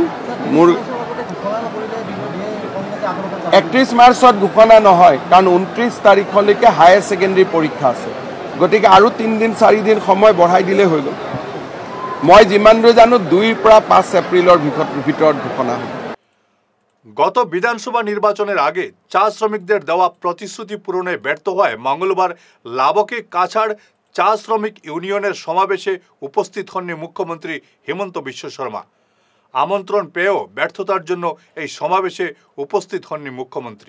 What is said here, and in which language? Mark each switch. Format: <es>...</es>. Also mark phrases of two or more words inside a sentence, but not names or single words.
<as>মোৰ 31 মাৰ্চত ঘোষণা নহয়, কাৰণ 29 তাৰিখলৈকে হায়াৰ ছেকেণ্ডেৰী পৰীক্ষা আছে। গতিকে আৰু 3 দিন 4 দিন সময় বঢ়াই দিলে হৈ গ'ল। মই যিমান দূৰ জানো 2 পৰা 5 এপ্ৰিলৰ ভিতৰত ঘোষণা হ'ব।</as> <bn>গত বিধানসভা নির্বাচনের আগে চা শ্রমিকদের দেওয়া প্রতিশ্রুতি পূরণে ব্যর্থ হয় মঙ্গলবার লাবকে কাছাড় চা শ্রমিক ইউনিয়নের সমাবেশে উপস্থিত হননি মুখ্যমন্ত্রী হিমন্ত বিশ্ব শর্মা। আমন্ত্রণ পেয়েও ব্যর্থতার জন্য এই সমাবেশে উপস্থিত হননি মুখ্যমন্ত্রী।</bn>